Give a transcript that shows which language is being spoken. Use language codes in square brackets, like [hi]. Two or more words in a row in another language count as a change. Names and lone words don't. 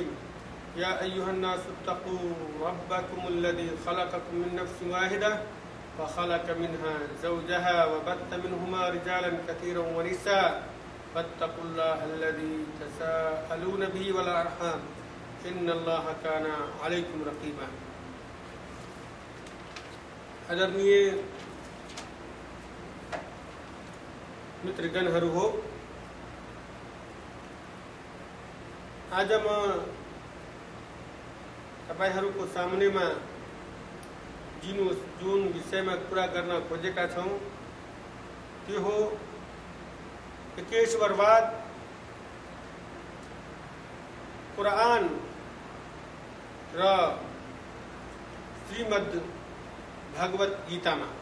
[ar] يا أيها الناس اتقوا ربكم الذي خلقكم من نفس واحدة وخلق منها زوجها وبث منهما رجالا كثيرا ونساء فاتقوا الله الذي تساءلون به والأرحام إن الله كان عليكم रकीबा. [ne] आदरणीय मित्रगणहरू हो, आज म तपाईहरुको सामनेमा जुन विषयमा कुरा गर्न खोजेका छौं त्यो हो एकेश्वरवाद, कुरान र श्रीमद् भगवत गीतामा.